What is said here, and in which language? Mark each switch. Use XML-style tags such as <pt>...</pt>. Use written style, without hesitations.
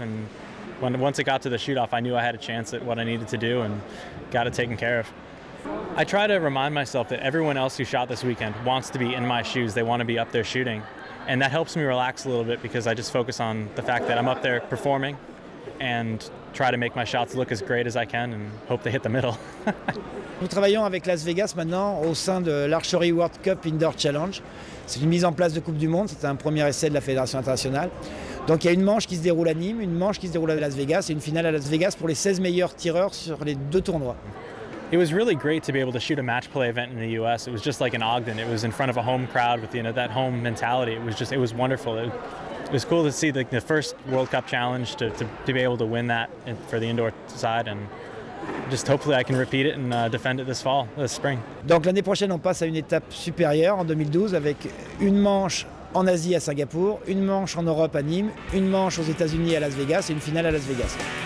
<en>And once it got to the shoot-off, I knew I had a chance at what I needed to do and got it taken care of. I try to remind myself that everyone else who shot this weekend wants to be in my shoes. They want to be up there shooting. And that helps me relax a little bit because I just focus on the fact that I'm up there performing and try to make my shots look as great as I can and hope they hit the middle.</en> <fr>Nous travaillons avec Las Vegas maintenant au sein de l'Archery World Cup Indoor Challenge. C'est une mise en place de Coupe du Monde, c'est un premier essai de la Fédération internationale. Donc il y a une manche qui se déroule à Nîmes, une manche qui se déroule à Las Vegas et une finale à Las Vegas pour les 16 meilleurs tireurs sur les deux tournois.</fr> <en>It was really great to be able to shoot a match play event in the US. It was just like in Ogden. It was in front of a home crowd with that home mentality. It was wonderful. It was cool to see the first World Cup challenge to be able to win that for the indoor side, and just hopefully I can repeat it and defend it this spring.</en> <fr>Donc l'année prochaine, on passe à une étape supérieure en 2012 avec une manche en Asie à Singapour, une manche en Europe à Nîmes, une manche aux États-Unis à Las Vegas et une finale à Las Vegas.</fr>